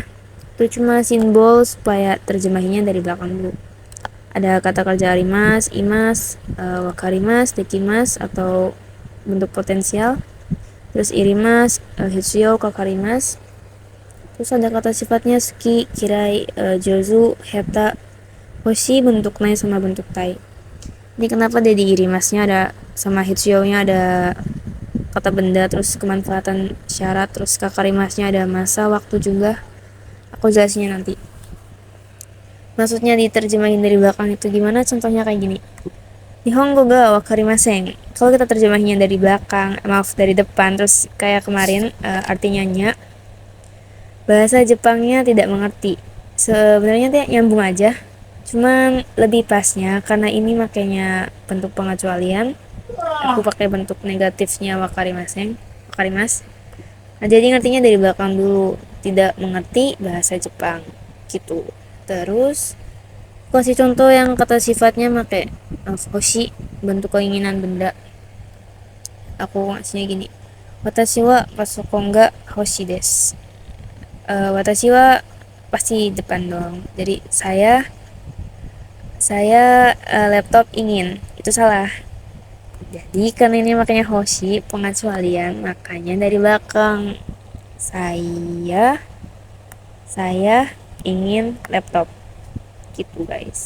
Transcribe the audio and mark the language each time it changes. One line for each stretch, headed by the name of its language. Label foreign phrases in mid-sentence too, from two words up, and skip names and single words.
Indonesian: Itu cuma simbol supaya terjemahinnya dari belakang dulu. Ada kata kerja arimas, imas, wakarimas, dekimas, atau bentuk potensial. Terus irimas, hitsuyo, kakarimas. Terus ada kata sifatnya suki, kirai, jozu, heta, hoshi, bentuk nai sama bentuk tai. Ini kenapa dia diirimasnya ada sama hitsuyo-nya ada kata benda, terus kemanfaatan syarat, terus kakarimasnya ada masa, waktu juga. Aku jelasinnya nanti. Maksudnya diterjemahin dari belakang itu gimana? Contohnya kayak gini.
Japanese: 日本語が分かりません.
Indonesian: Kalau kita terjemahinnya dari belakang, maaf dari depan, terus kayak kemarin artinya nya, bahasa Jepangnya tidak mengerti. Sebenarnya tuh nyambung aja, cuman lebih pasnya karena ini makanya bentuk pengecualian, aku pakai bentuk negatifnya wakarimas. Nah, jadi ngertinya dari belakang dulu, tidak mengerti bahasa Jepang gitu. Terus kasih contoh yang kata sifatnya pakai hoshi, bentuk keinginan benda. Aku ngasihnya gini,
Japanese: 私はパソコンが欲しいです. 私は
Indonesian: pasti depan dong, jadi saya laptop ingin, itu salah. Jadi karena ini makanya hoshi pengecualian, makanya dari belakang saya ingin laptop gitu guys.